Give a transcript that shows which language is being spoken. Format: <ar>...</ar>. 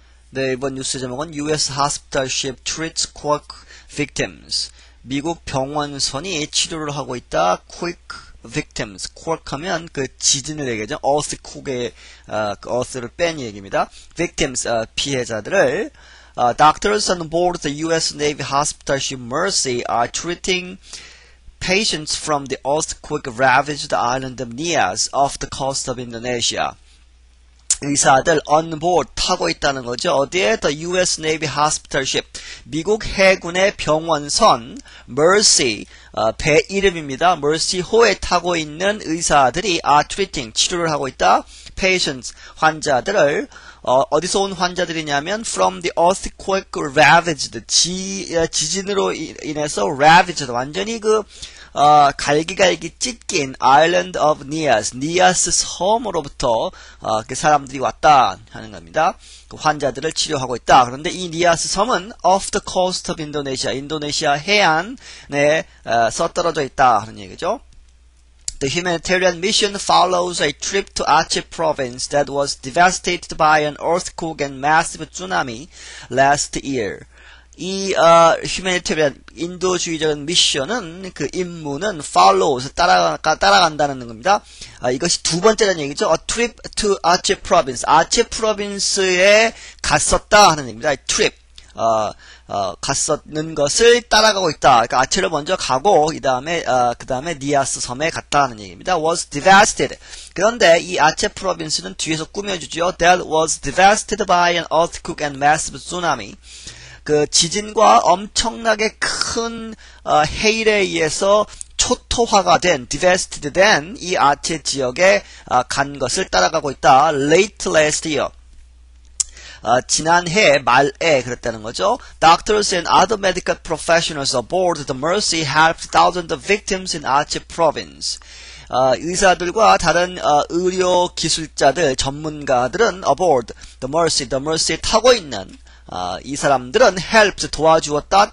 <ko>네, 이번 뉴스 제목은</ko> <en>US Hospital Ship Treats Quake Victims.</en> <ko>미국 병원선이 치료를 하고 있다.</ko> <en>Quake Victims.</en> <ko>Quake 하면 그 지진을 얘기하죠. Earthquake의 그 Earth를 뺀 얘기입니다.</ko> <en>Victims,</en> <ko>피해자들을</ko> <en>Doctors on board the US Navy Hospital ship Mercy are treating patients from the earthquake-ravaged island of Nias off the coast of Indonesia.</en> <ko>의사들</ko> <en>on board</en> <ko>타고 있다는 거죠. 어디에?</ko> <en>The US Navy Hospital ship.</en> <ko>미국 해군의 병원선 Mercy, 배 이름입니다. Mercy호에 타고 있는 의사들이</ko> <en>are treating,</en> <ko>치료를 하고 있다. Patients, 환자들을 어디서 온 환자들이냐면</ko> <en>from the earthquake ravaged,</en> <ko>지진으로 인해서 ravaged, 완전히 갈기갈기 찢긴</ko> <en>Island of Nias,</en> <ko>니아스 섬으로부터 그 사람들이 왔다 하는 겁니다. 그 환자들을 치료하고 있다. 그런데 이 니아스 섬은</ko> <en>off the coast of Indonesia,</en> <ko>인도네시아 해안에 떨어져 있다 하는 얘기죠.</ko> <en>The humanitarian mission follows a trip to Aceh province that was devastated by an earthquake and massive tsunami last year.</en> <ko>이 humanitarian 인도주의적인 미션은 그 임무는 follows 따라간다는 겁니다. 이것이 두 번째라는 얘기죠.</ko> <en>A trip to Aceh province.</en> <ko>아체 프로빈스에 갔었다 하는 얘기입니다.</ko> <en>trip.</en> <ko>갔었는 것을 따라가고 있다. 그러니까 아체를 먼저 가고 그 다음에 니아스 섬에 갔다는 얘기입니다.</ko> <en>was devastated.</en> <ko>그런데 이 아체 프로빈스는 뒤에서 꾸며주죠.</ko> <en>That was devastated by an earthquake and massive tsunami.</en> <ko>그 지진과 엄청나게 큰 해일에 의해서 초토화가 된, devastated 된 이 아체 지역에 간 것을 따라가고 있다.</ko> <en>Late last year.</en> <ko>지난해 말에 그랬다는 거죠.</ko> <en>Doctors and other medical professionals aboard the Mercy helped thousands of victims in Aceh province.</en> <ko>의사들과 다른 의료 기술자들, 전문가들은</ko> <en>aboard the Mercy</en> <ko>에 타고 있는 이 사람들은 helped 도와주었다.</ko>